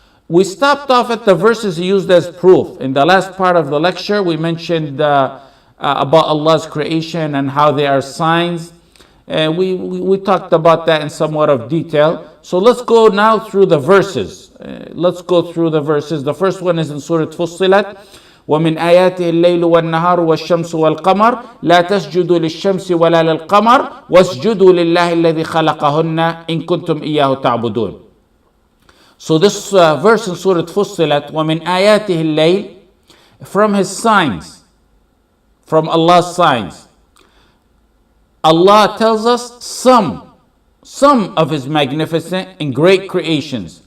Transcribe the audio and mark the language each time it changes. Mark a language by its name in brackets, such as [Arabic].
[English] We stopped off at the verses he used as proof. In the last part of the lecture, we mentioned about Allah's creation and how they are signs. We talked about that in somewhat of detail. So let's go now through the verses. The first one is in Surah Fussilat. [Arabic] ومن آياته الليل والنهار والشمس والقمر لا تسجدوا للشمس ولا للقمر واسجدوا لله الذي خلقهن إن كنتم إياه تعبدون. [English] So this verse in Surah Fussilat, [Arabic] ومن آياته الليل, [English] from his signs, from Allah's signs. Allah tells us some of his magnificent and great creations.